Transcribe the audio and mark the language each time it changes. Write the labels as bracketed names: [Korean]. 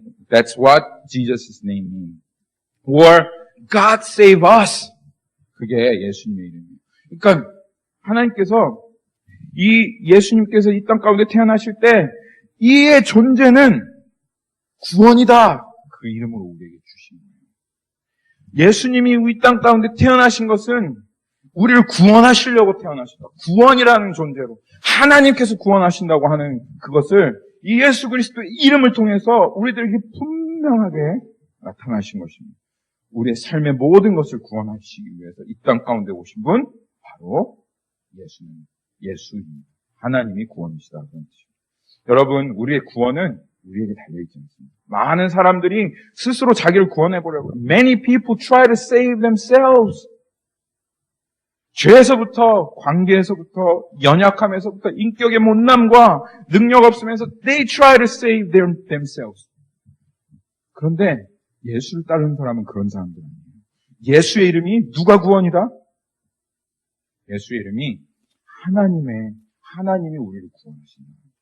[English] That's what Jesus' name means. Or God save us. [Korean] 그게 예수님의 이름이에요. 그러니까 하나님께서 예수님께서 이 땅 가운데 태어나실 때 이의 존재는 구원이다. 그 이름으로 우리에게 주신 거예요. 예수님이 이 땅 가운데 태어나신 것은 우리를 구원하시려고 태어나셨다. 구원이라는 존재로 하나님께서 구원하신다고 하는 그것을 이 예수 그리스도의 이름을 통해서 우리들에게 분명하게 나타나신 것입니다. 우리의 삶의 모든 것을 구원하시기 위해서 이 땅 가운데 오신 분 바로 예수입니다. 하나님이 구원이시다. 그런 뜻입니다. 여러분, 우리의 구원은 우리에게 달려있지 않습니다. 많은 사람들이 스스로 자기를 구원해보려고 해요. [English] Many people try to save themselves. [Korean] 죄에서부터, 관계에서부터, 연약함에서부터, 인격의 못남과 능력 없으면서 [English] they try to save themselves. [Korean] 그런데 예수를 따르는 사람은 그런 사람들 아니에요. 예수의 이름이 누가 구원이다? 예수의 이름이 하나님이 우리를 구원하신다.